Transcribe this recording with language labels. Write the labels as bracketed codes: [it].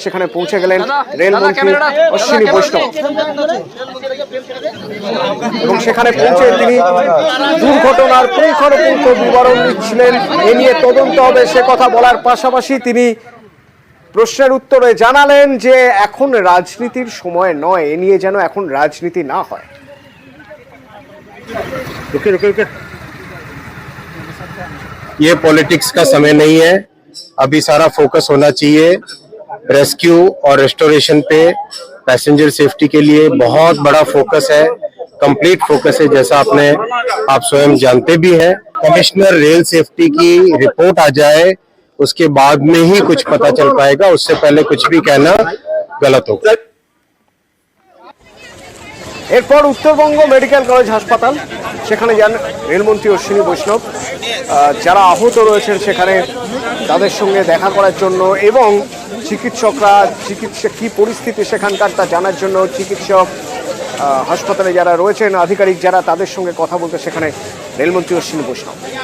[bn] সেখানে পৌঁছে গেলেন রেলমন্ত্রী অশ্বিনী বৈষ্ণব এবং সেখানে পৌঁছে তিনি দুর্ঘটনার পুঙ্খানুপুঙ্খ বিবরণ দিচ্ছিলেন। এ নিয়ে তদন্ত হবে সে কথা বলার পাশাপাশি তিনি প্রশ্নের উত্তরে জানালেন যে এখন রাজনীতির সময় নয়, এ নিয়ে যেন এখন রাজনীতি না হয়। [hi] ये पॉलिटिक्स का समय नहीं है, अभी सारा फोकस होना चाहिए रेस्क्यू और रेस्टोरेशन पे। पैसेंजर सेफ्टी के लिए बहुत बड़ा फोकस है, कंप्लीट फोकस है, जैसा आप स्वयं जानते भी हैं। कमिश्नर रेल सेफ्टी की रिपोर्ट आ जाए, उसके बाद में ही कुछ पता चल पाएगा, उससे पहले कुछ भी कहना गलत होगा। [bn] এরপর উত্তরবঙ্গ মেডিকেল কলেজ হাসপাতাল, সেখানে যান রেলমন্ত্রী অশ্বিনী বৈষ্ণব। যারা আহত রয়েছেন সেখানে তাদের সঙ্গে দেখা করার জন্য এবং চিকিৎসা কী পরিস্থিতি সেখানকার তা জানার জন্য চিকিৎসক, হাসপাতালে যারা রয়েছেন আধিকারিক যারা, তাদের সঙ্গে কথা বলতে সেখানে রেলমন্ত্রী অশ্বিনী বৈষ্ণব।